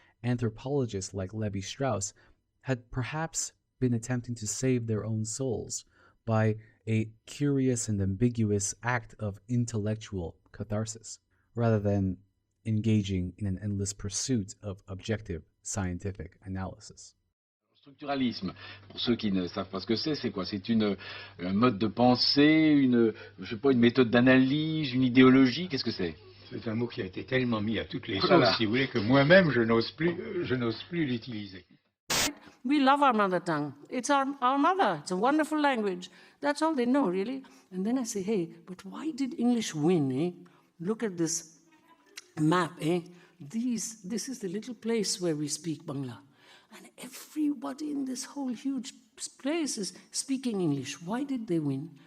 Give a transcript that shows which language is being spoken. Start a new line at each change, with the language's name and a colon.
English: Anthropologists like Levi-Strauss had perhaps been attempting to save their own souls by a curious and ambiguous act of intellectual catharsis, rather than engaging in an endless pursuit of objective scientific analysis.
French: Structuralisme, pour ceux qui ne savent pas ce que c'est quoi? C'est un mode de pensée, je sais pas, une méthode d'analyse, une idéologie, qu'est-ce que c'est? C'est un mot qui a été tellement mis à toutes les sauces, si vous voulez, que moi-même, je n'ose plus l'utiliser.
English: We love our mother tongue. It's our mother. It's a wonderful language. That's all they know, really. And then I say, hey, but why did English win, eh? Look at this map, eh? This is the little place where we speak Bangla. And everybody in this whole huge place is speaking English. Why did they win?